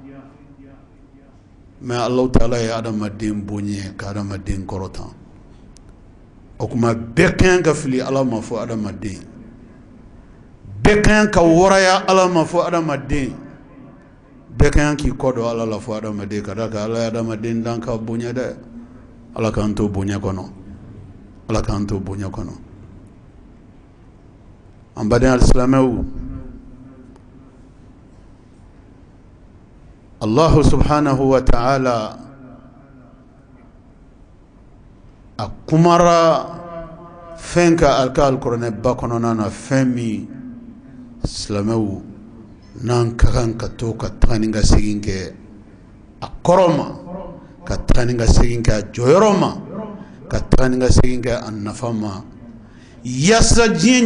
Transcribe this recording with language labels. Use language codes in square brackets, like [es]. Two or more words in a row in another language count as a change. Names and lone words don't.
[bm] mais Allah Ta'ala ye adamaden bonɲɛ ka adamaden kɔrɔtan o kuma bɛɛ kan ka fili Allah ma fɔ adamaden bɛɛ kan ka wɔraya Allah ma fɔ adamaden bɛɛ kan k'i kɔ don Allah la fɔ adamaden ka da kan Allah ye adamaden dan ka bonɲɛ dɛ Allah k'an to bonɲɛ kɔnɔ Allah k'an to bonɲɛ kɔnɔ an baden alisilamɛw Allah [ar] سبحانه وتعالى [bm] a kumara fɛn ka alkuranɛ ba kɔnɔna na fɛn min silamɛw n'an ka kan ka to ka taga ni ka segin kɛ a kɔrɔ ma ka taga ni ka segin kɛ a jɔyɔrɔ ma ka taga ni ka segin kɛ a nafa ma yaasa diɲɛ